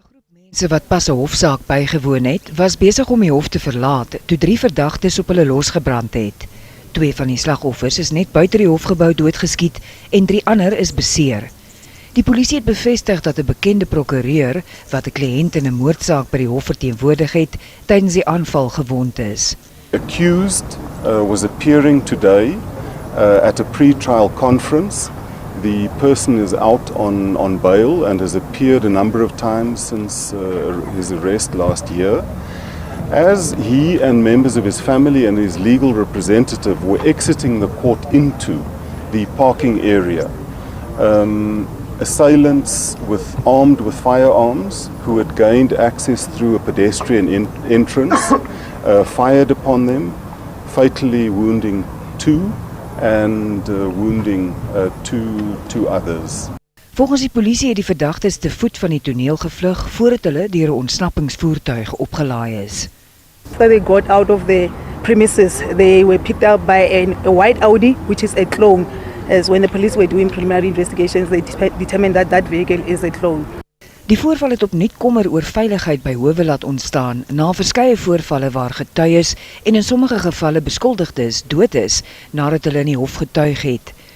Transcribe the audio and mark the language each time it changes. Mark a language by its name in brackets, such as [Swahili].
[Afrikaans] Mense wat pas 'n hofsaak bygewoon het, was besig om die hof te verlaat toe 3 verdagtes op hulle losgebrand het. 2 van die slagoffers is net buite die hofgebou doodgeskiet en 3 ander is beseer. Die polisie het bevestig dat 'n bekende prokureur wat 'n kliënt in 'n moordsaak by die hof verteenwoordig het, tydens die aanval gewond is. [English] Accused was appearing today at a pre-trial conference. The person is out on bail and has appeared a number of times since his arrest last year. As he and members of his family and his legal representative were exiting the court into the parking area, assailants armed with firearms who had gained access through a pedestrian entrance fired upon them, fatally wounding 2 and wounding two others. [Afrikaans] Volgens die polisie het die verdagtes te voet van die toneel gevlug voordat hulle deur 'n ontsnappingsvoertuig opgelaai is. [English] After they got out of the premises, they were picked up by a white Audi, which is a clone. As when the police were doing preliminary investigations, they determined that that vehicle is a clone. [Afrikaans] Die voorval het opnuut kommer oor veiligheid by howe laat ontstaan na verskeie voorvalle waar getuies en in sommige gevalle beskuldigdes dood is nadat hulle in die hof getuig het.